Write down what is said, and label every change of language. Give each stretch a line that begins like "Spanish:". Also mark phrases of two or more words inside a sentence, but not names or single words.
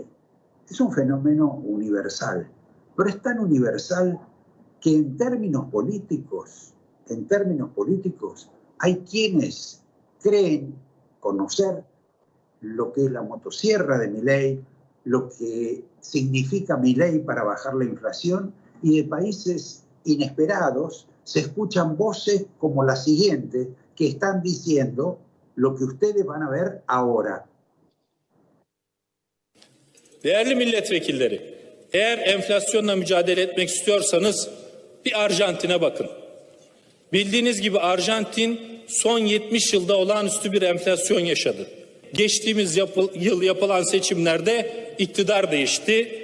Spanish: Es un fenómeno universal, pero es tan universal que en términos políticos, hay quienes creen conocer lo que es la motosierra de Milei, lo que significa Milei para bajar la inflación, y de países inesperados se escuchan voces como la siguiente que están diciendo lo que ustedes van a ver ahora.
Turkish: Değerli milletvekilleri, eğer enflasyonla mücadele etmek istiyorsanız bir Arjantin'e bakın. Bildiğiniz gibi Arjantin son 70 yılda olağanüstü bir enflasyon yaşadı. Geçtiğimiz yıl yapılan seçimlerde iktidar değişti.